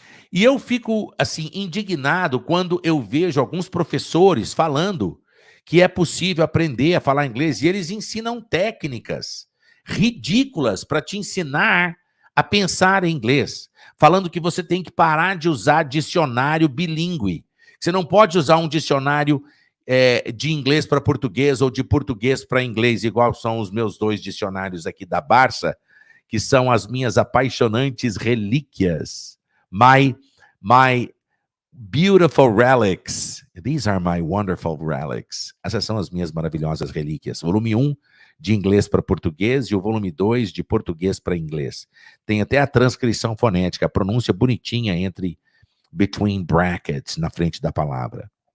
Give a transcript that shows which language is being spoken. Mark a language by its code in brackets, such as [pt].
[pt] E eu fico, assim, indignado quando eu vejo alguns professores falando que é possível aprender a falar inglês, e eles ensinam técnicas ridículas para te ensinar a pensar em inglês, falando que você tem que parar de usar dicionário bilíngue. Você não pode usar um dicionário de inglês para português ou de português para inglês, igual são os meus 2 dicionários aqui da Barça, que são as minhas apaixonantes relíquias. [en] My beautiful relics. These are my wonderful relics. [pt] Essas são as minhas maravilhosas relíquias. Volume 1 de inglês para português e o volume 2 de português para inglês. Tem até a transcrição fonética, a pronúncia bonitinha entre [en] between brackets [pt] na frente da palavra.